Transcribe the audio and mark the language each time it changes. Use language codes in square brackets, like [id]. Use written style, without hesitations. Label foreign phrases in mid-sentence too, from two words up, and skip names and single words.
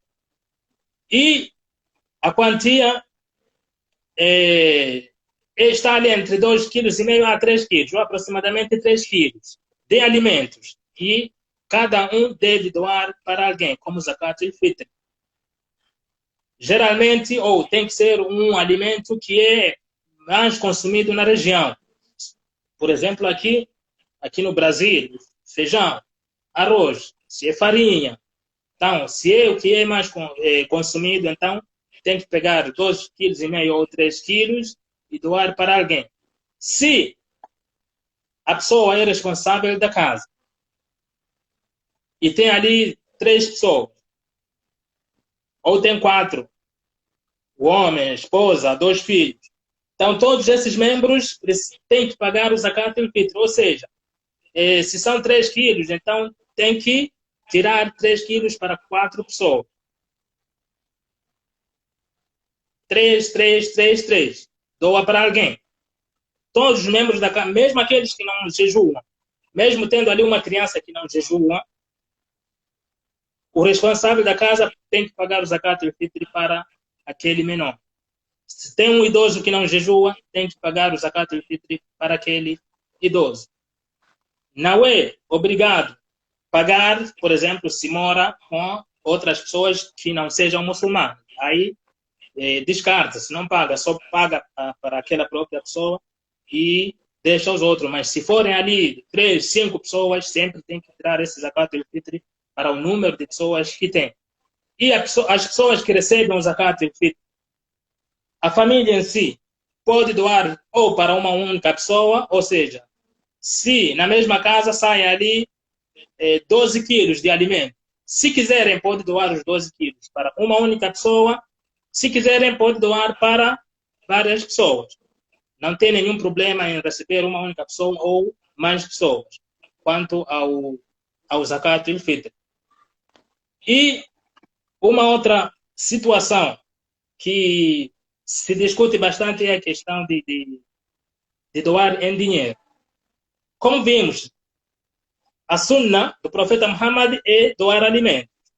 [pt] E a quantia está ali entre 2,5 kg a 3 kg, ou aproximadamente 3 kg de alimentos. E cada um deve doar para alguém, como [ar] زكاة الفطر. [pt] geralmente, ou tem que ser um alimento que é mais consumido na região. Por exemplo, aqui no Brasil, feijão, arroz, se é farinha. Então, se é o que é mais consumido, então tem que pegar 2,5 kg ou 3 quilos e doar para alguém. Se a pessoa é responsável da casa e tem ali 3 pessoas, ou tem 4, o homem, a esposa, 2 filhos, então todos esses membros têm que pagar o [ar] زكاة الفطر, [pt] ou seja, se são 3 quilos, então tem que tirar 3 quilos para 4 pessoas. 3, 3, 3, 3. Doa para alguém. Todos os membros da casa, mesmo aqueles que não jejuam, mesmo tendo ali uma criança que não jejua, o responsável da casa tem que pagar o [ar] زكاة الفطر [pt] para aquele menor. Se tem um idoso que não jejua, tem que pagar o [ar] زكاة الفطر [pt] para aquele idoso. Não é obrigado pagar, por exemplo, se mora com outras pessoas que não sejam muçulmanas. Aí descarta-se, não paga, só paga para aquela própria pessoa e deixa os outros. Mas se forem ali 3, 5 pessoas, sempre tem que tirar esse [ar] زكاة الفطر [pt] para o número de pessoas que tem. E as pessoas que recebem o [ar] زكاة الفطر, [pt] a família em si pode doar ou para uma única pessoa, ou seja, se na mesma casa saem ali 12 quilos de alimento, se quiserem pode doar os 12 quilos para uma única pessoa, se quiserem pode doar para várias pessoas. Não tem nenhum problema em receber uma única pessoa ou mais pessoas, quanto ao [ar] زكاة الفطر. [pt] E uma outra situação que se discute bastante é a questão de doar em dinheiro. Como vimos, a sunna do profeta Muhammad é doar alimento.